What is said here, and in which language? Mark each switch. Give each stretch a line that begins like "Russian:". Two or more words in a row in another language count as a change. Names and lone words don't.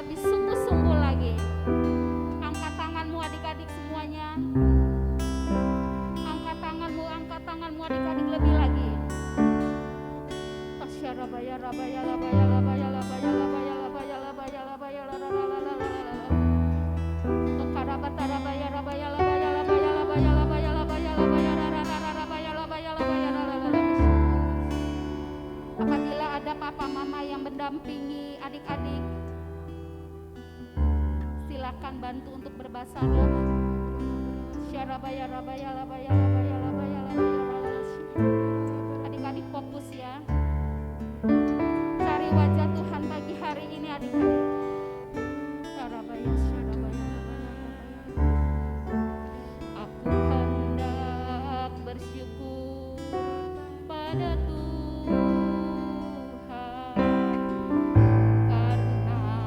Indonesian: bersungguh-sungguh lagi. Angkat tanganmu adik-adik semuanya. Angkat tanganmu adik-adik lebih lagi. Tasyarabaya rabaya labaya labaya labaya labaya labaya labaya labaya lalalalalalala. Tokarabata rabaya rabaya labaya labaya labaya labaya labaya labaya rabaya labaya labaya lalalala. Apabila ada papa mama yang mendampingi adik-adik, silakan bantu untuk berbahasa roh. Syarabaya rabaya labaya labaya labaya labaya. Adik-adik fokus ya. Cari wajah Tuhan pagi hari ini adik-adik. Syarabaya syarabaya labaya. Aku hendak bersyukur pada Tuhan karena